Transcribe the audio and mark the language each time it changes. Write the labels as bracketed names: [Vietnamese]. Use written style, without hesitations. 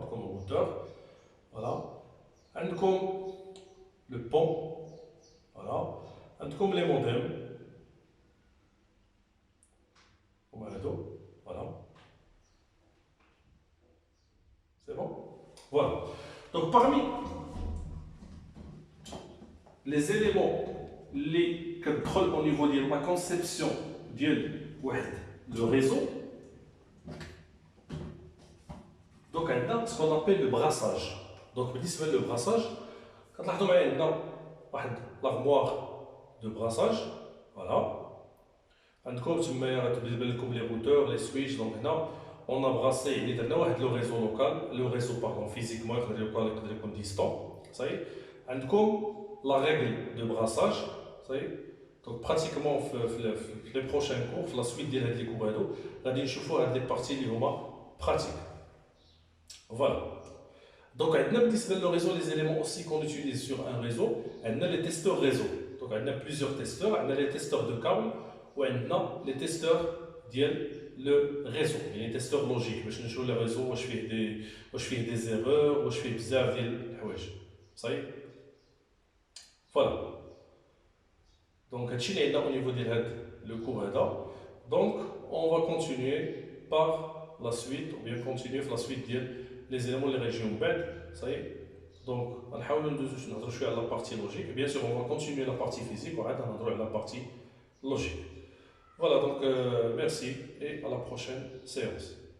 [Arabic] عندكم روتور، فوالا، عندكم لو بون، فوالا، عندكم لي موديم هما هادو، فوالا، سي بون. فوالا، دونك [French] parmi les éléments [Arabic] اللي كتدخل au niveau ديال لا كونسيبسيون ديال واحد لو ريزو. دونك عندنا ce qu'on appelle le brassage. دونك بالنسبه لو brassage كتلاحظوا معايا عندنا واحد لارموار دو brassage. فوالا، عندكم تمايا غتبان لكم لي روتور لي سويتش. دونك هنا اون ا براسي، يعني درنا واحد لو ريزو لوكال، لو ريزو باردون فيزيكمون يقدر يكون ديستون. صحيح. عندكم لا ريغل دو براساج. صحيح. دونك براتيكمون في لي بروشين كور في لا سويت ديال هاد لي كور هادو غادي نشوفوا هاد لي بارتي اللي هما براتيك. فوالا، دونك عندنا بالنسبه لو ريزو لي زيليمون اوسي كون اوتيليز سور ان ريزو. عندنا لي تيستور ريزو، دونك عندنا بليزيور تيستور. عندنا لي تيستور دو كابل وعندنا لي تيستور ديال لو ريزو، يعني تيستور لوجيك باش نشوفوا لو ريزو واش فيه دي زيرور، واش فيه بزاف ديال الحوايج. صحيح. فوالا، دونك هادشي اللي عندنا au niveau ديال هاد لو كور هذا. [French] دونك on va continuer par la suite ou bien continuer في la suite ديال les éléments [Arabic] اللي غيجيو من بعد. صحيح. دونك غنحاولوا نهضروا شويه على la partie logique. [French] Bien sûr on va continuer la partie physique [Arabic] وعاد نهضروا على [French] la partie logique. Voilà, donc merci et à la prochaine séance.